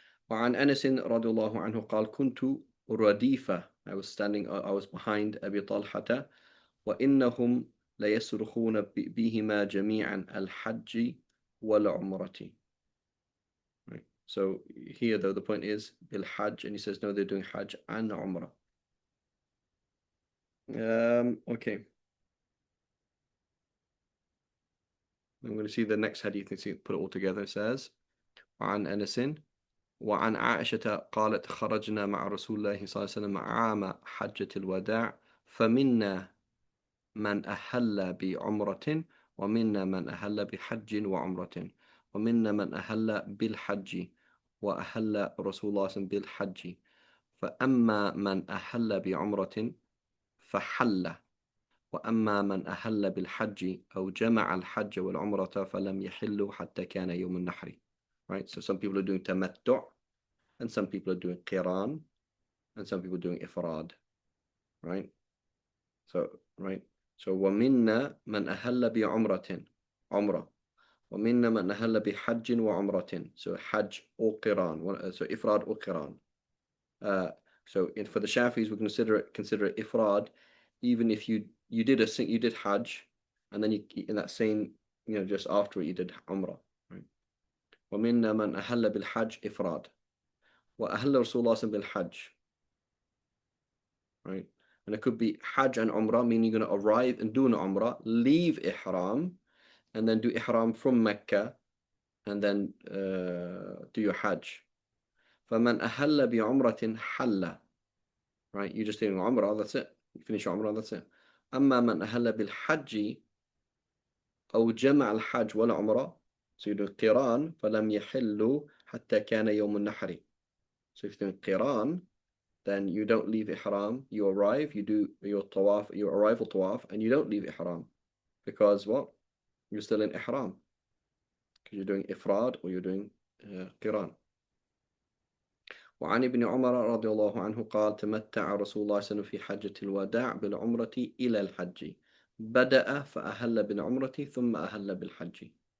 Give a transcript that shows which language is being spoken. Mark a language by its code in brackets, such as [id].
[ar] وعن أنس رضي الله عنه قال كنت رديفة. [en] I was standing, I was behind [ar] أبي طلحة وإنهم ليصرخون بهما جميعا الحج والعمرة. [en] Right. So here though the point is bil hajj and he says no they're doing hajj and umrah. Okay. I'm going to see the next hadith and see put it all together. It says [ar] وعن أنس وعن عائشة قالت خرجنا مع رسول الله صلى الله عليه وسلم عام حجة الوداع فمنا من أهل بعمرة ومنا من أهل بحج وعمرة ومنا من أهل بالحج وأهل رسول الله صلى الله عليه وسلم بالحج فأما من أهل بعمرة فحل وأما من أهل بالحج أو جمع الحج والعمرة فلم يحلوا حتى كان يوم النحر. [en] Right, so some people are doing tamattu' and some people are doing qiran and some people are doing ifrad. Right, so right, so [ar] ومنا من أهل بعمرة عمرة ومنا من أهل بحج وعمرة, [en] so hajj or qiran, so ifrad or qiran. So for the Shafis, we consider it ifrad, even if you did Hajj, and then you in that same just after it you did Umrah. Right? [ar] ومنا من أهل بالحج إفراد وأهل رسول الله صلى الله عليه وسلم بالحج. [en] Right? And it could be Hajj and Umrah, meaning you're going to arrive and do an Umrah, leave Ihram, and then do Ihram from Mecca, and then do your Hajj. [ar] فمن أهل بعمرة حل. [en] Right? You're just doing Umrah, that's it. You finish your Umrah, that's it. [ar] أما من أهل بالحج أو جمع الحج والعمرة, [en] so you're doing [ar] قران فلم يحلوا حتى كان يوم النحر. [en] So if you're doing قران, then you don't leave Ihram, you arrive, you do your tawaf, your arrival tawaf, and you don't leave Ihram. Because what? You're still in Ihram. Because you're doing Ifrad or you're doing قران. [ar] وعن ابن عمر رضي الله عنه قال تمتع رسول الله صلى الله عليه وسلم في حجة الوداع بالعمرة إلى الحج بدأ فأهل بالعمرة ثم أهل بالحج.